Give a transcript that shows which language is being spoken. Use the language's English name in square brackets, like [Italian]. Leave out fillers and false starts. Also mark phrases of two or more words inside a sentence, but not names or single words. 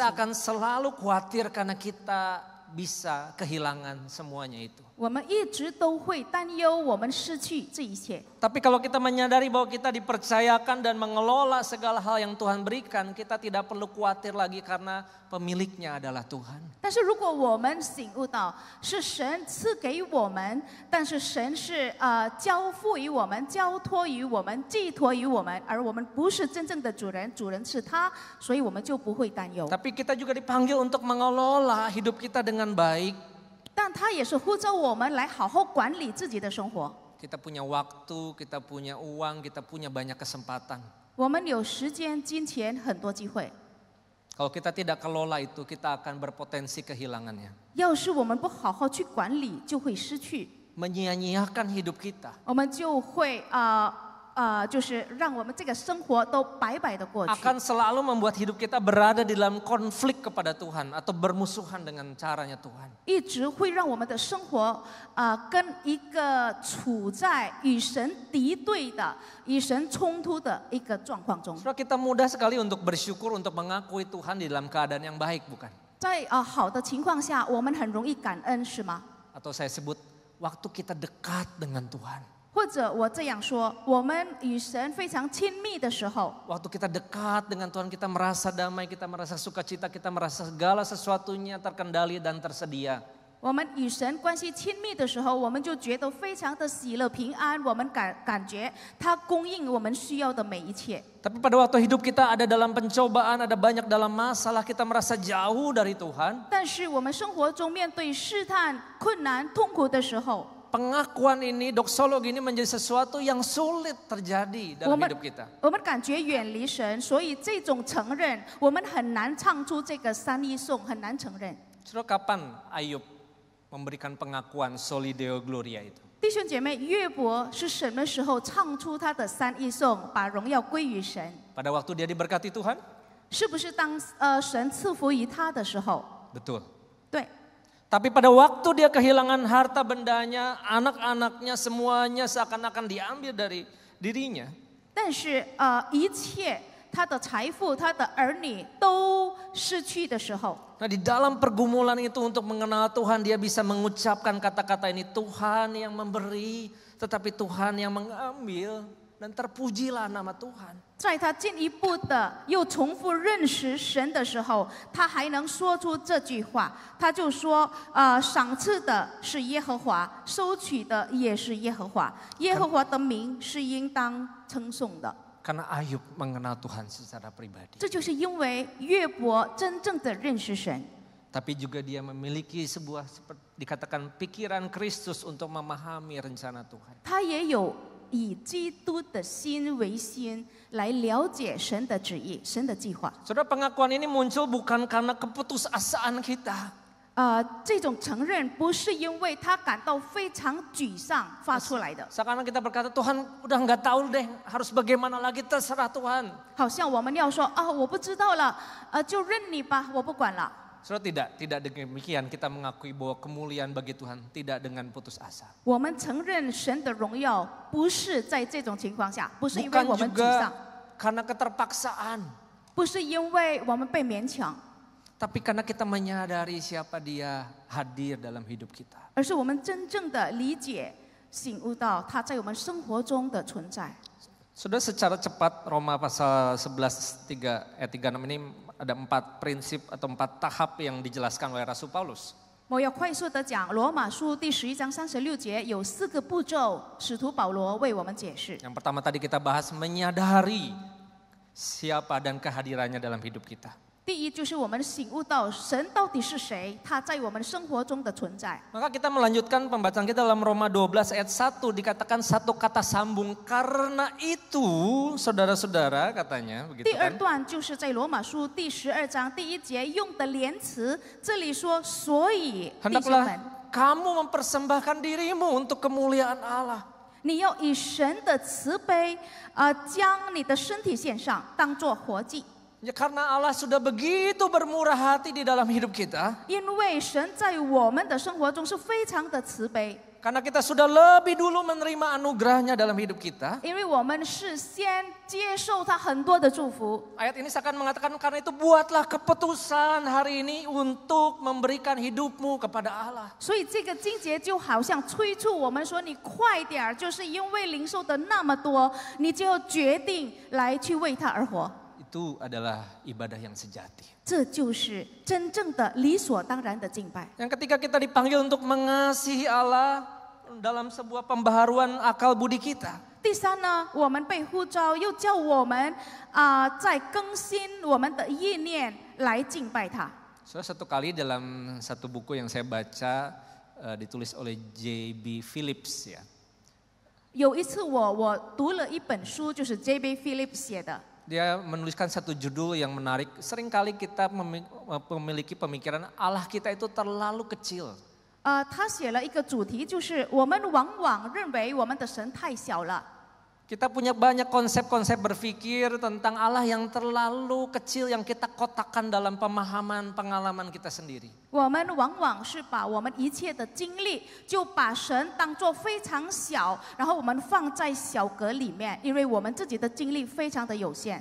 [Indonesian] Kita akan selalu khawatir karena kita bisa kehilangan semuanya itu. [Chinese] 我们一直都会担忧我们失去这一切。 [Indonesian] Tapi kalau kita menyadari bahwa kita dipercayakan dan mengelola segala hal yang Tuhan berikan, kita tidak perlu khawatir lagi karena pemiliknya adalah Tuhan. [Chinese] 但是如果我们醒悟到是神赐给我们，但是神是交付于我们、交托于我们、寄托于我们，而我们不是真正的主人，主人是他，所以我们就不会担忧。 [Indonesian] Tapi kita juga dipanggil untuk mengelola hidup kita dengan baik. [Chinese] 但他也是呼召我们来好好管理自己的生活。 [Indonesian] Kita punya waktu, kita punya uang, kita punya banyak kesempatan. [Chinese] 我们有时间、金钱，很多机会。 [Indonesian] Kalau kita tidak kelola itu, kita akan berpotensi kehilangannya. [Chinese] 要是我们不好好去管理，就会失去， [Indonesian] Menyia-nyiakan hidup kita. [Chinese] 我们就会就是让我们这个生活都白白的过去。 [Indonesian] akan selalu membuat hidup kita berada di dalam konflik kepada Tuhan atau bermusuhan dengan caranya Tuhan. [Chinese] 一直会让我们的生活跟一个处在与神敌对的、与神冲突的一个状况中。 [Indonesian] Saudara, kita mudah sekali untuk bersyukur, untuk mengakui Tuhan di dalam keadaan yang baik, bukan? [Chinese] 在好的情况下，我们很容易感恩，是吗？ [Indonesian] Atau saya sebut waktu kita dekat dengan Tuhan. [Chinese] 或者我这样说，我们与神非常亲密的时候， [Indonesian] Waktu kita dekat dengan Tuhan, kita merasa damai, kita merasa sukacita, kita merasa segala sesuatunya terkendali dan tersedia. [Chinese] 我们与神关系亲密的时候，我们就觉得非常的喜乐平安，我们感觉他供应我们需要的每一切。 [Indonesian] Tapi pada waktu hidup kita ada dalam pencobaan, ada banyak dalam masalah, kita merasa jauh dari Tuhan. [Chinese] 但是我们生活中面对试探、困难、痛苦的时候， [Indonesian] Pengakuan ini, doksologi ini menjadi sesuatu yang sulit terjadi dalam hidup kita. [Chinese] 我们感觉远离神，所以这种承认，我们很难唱出这个三一颂，很难承认。 [Indonesian] Saudara, kapan Ayub memberikan pengakuan [Latin] soli deo gloria [Indonesian] itu? [Chinese] 弟兄姐妹，约伯是什么时候唱出他的三一颂，把荣耀归于神？ [Indonesian] Pada waktu dia diberkati Tuhan? [Chinese] 是不是当神赐福于他的时候？ [Indonesian] Betul. [Chinese] 对。 [Indonesian] Tapi pada waktu dia kehilangan harta bendanya, anak-anaknya semuanya seakan-akan diambil dari dirinya. [Chinese] 但是一切他的财富、他的儿女都失去的时候， [Indonesian] Nah, di dalam pergumulan itu untuk mengenal Tuhan, dia bisa mengucapkan kata-kata ini, Tuhan yang memberi, tetapi Tuhan yang mengambil, dan terpujilah nama Tuhan. [Chinese] 在他进一步的又重复认识神的时候，他还能说出这句话，他就说：赏赐的是耶和华，收取的也是耶和华，耶和华的名是应当称颂的。 [Indonesian] Karena Ayub mengenal Tuhan secara pribadi. [Chinese] 这就是因为约伯真正的认识神， [Indonesian] Tapi juga dia memiliki sebuah dikatakan pikiran Kristus untuk memahami rencana Tuhan. [Chinese] 他也有以基督的心为心来了解神的旨意、神的计划。 [Indonesian] Saudara, pengakuan ini muncul bukan karena keputusasaan kita. [Chinese] 这种承认不是因为他感到非常沮丧发出来的， [Indonesian] Sekarang kita berkata, Tuhan udah nggak tahu deh harus bagaimana lagi, terserah Tuhan. [Chinese] 好像我们要说我不知道了，就认你吧，我不管了。 [Indonesian] Saudara, tidak demikian kita mengakui bahwa kemuliaan bagi Tuhan tidak dengan putus asa. [Chinese] 我们承认神的荣耀，不是在这种情况下，不是因为 [Indonesian] Bukan [Chinese] 我们沮 [Indonesian] juga [Chinese] 丧， [Indonesian] karena keterpaksaan, [Chinese] 不是因为我们被勉强， [Indonesian] tapi karena kita menyadari siapa Dia hadir dalam hidup kita. [Chinese] 而是我们真正的理解、醒悟到他在我们生活中的存在。 [Indonesian] Sudah secara cepat Roma pasal 11 ayat 36 ini ada 4 prinsip atau 4 tahap yang dijelaskan oleh Rasul Paulus. [Chinese] 我要快速的讲罗马书第11章36节有4个步骤，使徒保罗为我们解释。 [Indonesian] Yang pertama tadi kita bahas menyadari siapa dan kehadirannya dalam hidup kita. [Chinese] 第一就是我们醒悟到神到底是谁，他在我们生活中的存在。 [Indonesian] Maka kita melanjutkan pembacaan kita dalam Roma 12 ayat 1 dikatakan satu kata sambung. Karena itu saudara-saudara katanya begitu [Chinese] 第二 [Indonesian] kan. [Chinese] 段就是在罗马书第12章第1节用的连词，这里说所以弟兄们， [Indonesian] Hendaklah kamu mempersembahkan dirimu untuk kemuliaan Allah. [Chinese] 你要以神的慈悲将你的身体献上，当作活祭。 [Indonesian] Ya, karena Allah sudah begitu bermurah hati di dalam hidup kita. [Chinese] 因为神在我们的生活中是非常的慈悲， [Indonesian] Karena kita sudah lebih dulu menerima anugerahnya dalam hidup kita. [Chinese] 因为我们是先接受他很多的祝福。 [Indonesian] Ayat ini seakan mengatakan karena itu buatlah keputusan hari ini untuk memberikan hidupmu kepada Allah. [Chinese] 所以这个经节就好像催促我们说：“你快点儿，就是因为领受的那么多，你就要决定来去为他而活。” [Indonesian] Itu adalah ibadah yang sejati. [Chinese] 这就是真正的理所当然的敬拜。 [Indonesian] Yang ketika kita dipanggil untuk mengasihi Allah dalam sebuah pembaharuan akal budi kita. [Chinese] 第三呢，我们被呼召，又叫我们在更新我们的意念来敬拜他。 [Indonesian] Satu kali dalam satu buku yang saya baca ditulis oleh J.B. Phillips ya. [Chinese] 有一次我读了一本书，就是 J.B. Phillips 写的。 [Indonesian] Dia menuliskan satu judul yang menarik. Seringkali kita memiliki pemikiran Allah kita itu terlalu kecil. [Chinese] 他写了一个主题，就是我们往往认为我们的神太小了。 [Indonesian] Kita punya banyak konsep-konsep berpikir tentang Allah yang terlalu kecil yang kita kotakkan dalam pemahaman pengalaman kita sendiri. [Chinese] 我们往往是把我们一切的经历，就把神当作非常小，然后我们放在小格里面，因为我们自己的经历非常的有限。